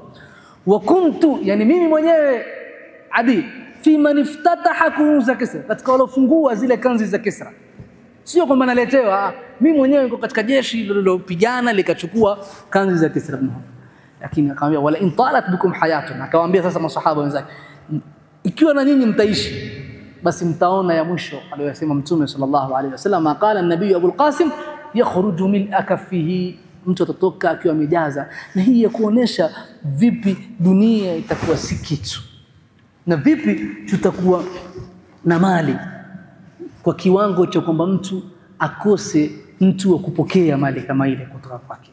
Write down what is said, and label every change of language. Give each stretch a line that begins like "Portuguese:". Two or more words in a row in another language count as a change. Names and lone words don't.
Arabic: وكنت,
Swahili: yani mimi mwenyewe Adi,
Arabic: فيمن افتتح كنوز كسرى,
Swahili: katika walofungua zile kanzi za Kisra. Sio kwamba naletewa, mimi mwenyewe niko katika jeshi lililopigana likachukua kanzi za Kisra. Lakini akamwambia
Arabic: ولئن طالت بكم حياة,
Swahili: akawaambia sasa masahaba wenzake, ikiwa na nyinyi mtaishi, basi mtaona ya mwisho aliyosema Mtume
Arabic: صلى الله عليه وسلم. قال النبي أبو القاسم، يخرج من كفه
Swahili: mtu atatoka akiwa amejaza. Na hii ya kuonesha vipi dunia itakuwa si kitu, na vipi tutakuwa na mali kwa kiwango cha kwamba mtu akose mtu wa kupokea mali kama ile kutoka kwake.